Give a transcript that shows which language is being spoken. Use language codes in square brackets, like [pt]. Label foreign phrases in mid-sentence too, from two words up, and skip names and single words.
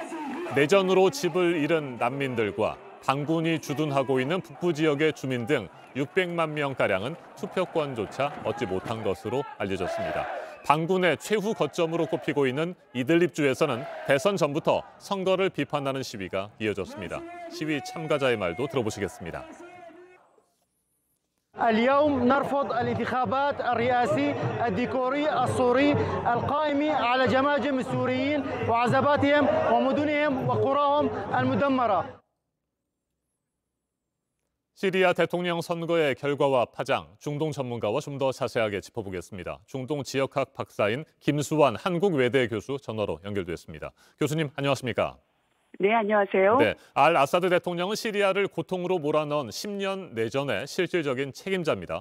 [ko] 내전으로 집을 잃은 난민들과 반군이 주둔하고 있는 북부 지역의 주민 등 600만 명가량은 투표권조차 얻지 못한 것으로 알려졌습니다. 반군의 최후 거점으로 꼽히고 있는 이들립주에서는 대선 전부터 선거를 비판하는 시위가 이어졌습니다. 시위 참가자의 말도 들어보시겠습니다. [ar] اليوم نرفض الانتخابات الرئاسي الديكوري السوري القائم على جماجم السوريين وعزباتهم ومدنهم وقراهم المدمرة. [ko] 시리아 대통령 선거의 결과와 파장, 중동 전문가와 좀 더 자세하게 짚어보겠습니다. 중동 지역학 박사인 김수환 한국외대 교수 전화로 연결됐습니다. 교수님 안녕하십니까? 네, 안녕하세요. 네, 알 아사드 대통령은 시리아를 고통으로 몰아넣은 10년 내전의 실질적인 책임자입니다.